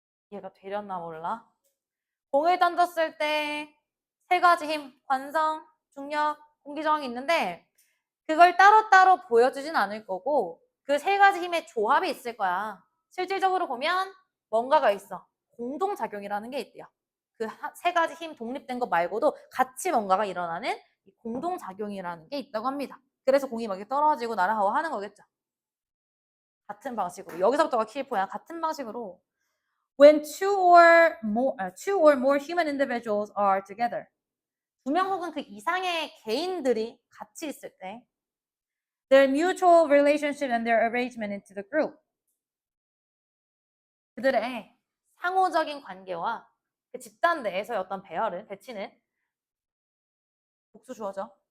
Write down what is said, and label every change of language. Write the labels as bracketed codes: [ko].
[ko] 이해가 되렸나 몰라? 공을 던졌을 때 세 가지 힘, 관성, 중력, 공기저항이 있는데 그걸 따로따로 보여주진 않을 거고 그 세 가지 힘의 조합이 있을 거야. 실질적으로 보면 뭔가가 있어. 공동작용이라는 게 있대요. 그 세 가지 힘 독립된 것 말고도 같이 뭔가가 일어나는 공동작용이라는 게 있다고 합니다. 그래서 공이 막 떨어지고 날아가고 하는 거겠죠. 같은 방식으로. 여기서부터가 키포야. 같은 방식으로 [en] when two or more human individuals are together. [ko] 두 명 혹은 그 이상의 개인들이 같이 있을 때 [en] their mutual relationship and their arrangement into the group. [ko] 그들의 상호적인 관계와 그 집단 내에서의 어떤 배치는 복수 주어죠.